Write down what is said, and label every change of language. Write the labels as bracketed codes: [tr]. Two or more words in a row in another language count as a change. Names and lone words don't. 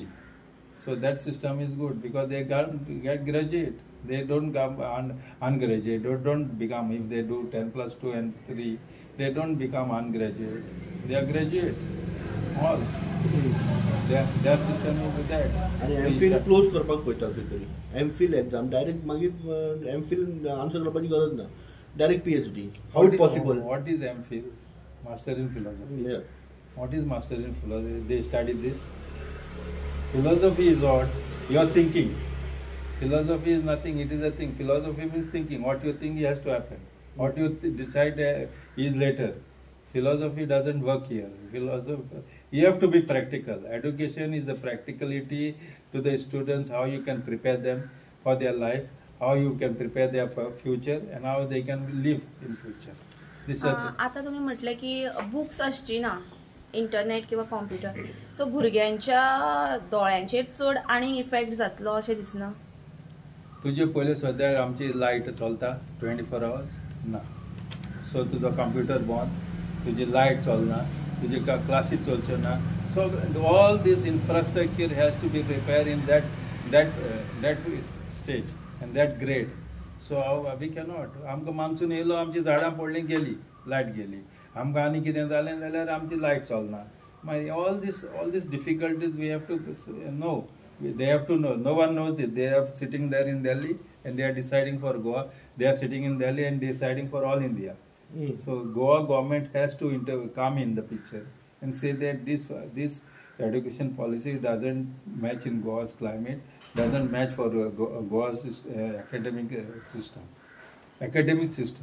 [en] So that system is good because they get graduate. They don't come ungraduate. They don't become, if they do 10 plus 2 and 3, they don't become ungraduate. They are graduate. All. Their system is that. [kok] आणि एमफिल क्लोज करपाक पळयता खंय तरी. [en] MPhil exam [kok] डायरेक्ट मागीर [en] MPhil answer [kok] करपाची गरज ना. [en] Direct PhD. How is possible? What is MPhil? Master in Philosophy. Yeah. What is Master in Philosophy? They study this. Philosophy is what? Your thinking. Philosophy is nothing. It is a thing. Philosophy means thinking. What you think has to happen. What you decide is later. Philosophy doesn't work here. Philosophy, you have to be practical. Education is a practicality to the students, how you can prepare them for their life, how you can prepare their future, and how they can live in future. [kok] आता तुम्ही म्हटलं की बुक्स असची ना, इंटरनेट किंवा कॉम्प्युटर, सो भुरग्यांच्या दोळ्यांचेर चड आणि इफेक्ट जातलो अशें दिसना. तुझे पयले सद्याक आमची लायट चलता 24 hours ना, सो तुजो कंप्युटर बंद, तुजी लायट चलना, तुजे क्लासीस चलच्यो ना. [en] So all this infrastructure has to be prepare in that stage and that grade. So we cannot. [kok] आमकां मान्सून येयलो, आमची झाडां पडलीं, गेली लायट गेली. आमकां आनी कितें जालें जाल्यार आमची लायट चलना. [en] मागीर all these difficulties we have to know. They have to know. No one knows this. They are sitting there in Delhi and they are deciding for Goa. They are sitting in Delhi and deciding for all India. So Goa government has to come in the picture and say that this education policy doesn't match in Goa's climate, doesn't match for Goa's academic system.